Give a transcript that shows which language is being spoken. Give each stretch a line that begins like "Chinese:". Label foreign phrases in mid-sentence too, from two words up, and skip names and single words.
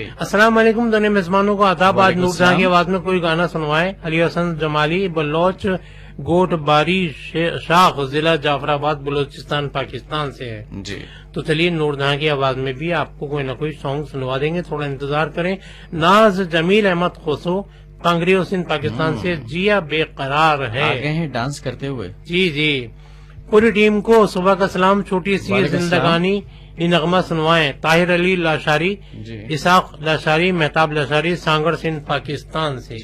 Arabic: السلام علیکم,
Urdu: دونوں میزبانوں کو آداب. आज वालेकुम نورجہاں کی सलाम। آواز میں کوئی گانا سنوائے۔ علی حسن جمالی، بلوچ، گوٹ باری شاخ، ضلع جعفرآباد، بلوچستان، پاکستان سے ہے. जी। تو چلیے، نورجہاں کی آواز میں بھی آپ کو کوئی نہ کوئی سانگ سنوا دیں گے، تھوڑا انتظار کریں. नाज जमील अहमद खोसो, कांगरी सिंध, پاکستان سے. جیا بیقرار ہے, آگے ہیں ڈانس کرتے ہوئے. جی جی۔ پوری ٹیم کو صبح کا سلام۔ چھوٹی سی वालेकुम زندگانی یہ نغمہ سنوائیں. ताहिर अली लाशारी, जी। اسحاق لاشاری، مہتاب لاشاری، سانگھڑ سندھ، پاکستان سے.